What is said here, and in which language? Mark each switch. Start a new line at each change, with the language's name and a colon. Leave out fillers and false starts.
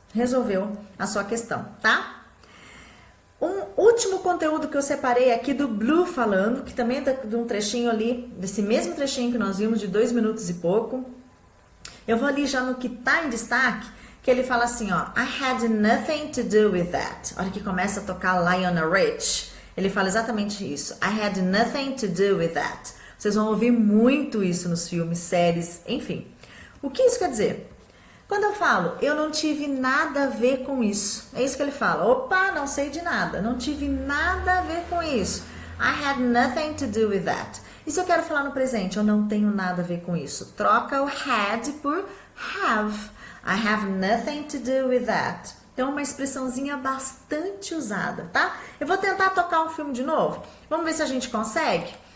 Portuguese: Resolveu a sua questão, tá? Um último conteúdo que eu separei aqui do Blue falando, que também é de um trechinho ali, desse mesmo trechinho que nós vimos de 2 minutos e pouco. Eu vou ali já no que tá em destaque, que ele fala assim, ó,
English: I had nothing to do with that.
Portuguese: A hora que começa a tocar Lionel Rich, ele fala exatamente isso.
English: I had nothing to do with that.
Portuguese: Vocês vão ouvir muito isso nos filmes, séries, enfim. O que isso quer dizer? Quando eu falo, eu não tive nada a ver com isso. É isso que ele fala. Opa, não sei de nada. Não tive nada a ver com isso.
English: I had nothing to do with that.
Portuguese: E se eu quero falar no presente, eu não tenho nada a ver com isso. Troca o had por have.
English: I have nothing to do with that.
Portuguese: Então, uma expressãozinha bastante usada, tá? Eu vou tentar tocar um filme de novo. Vamos ver se a gente consegue.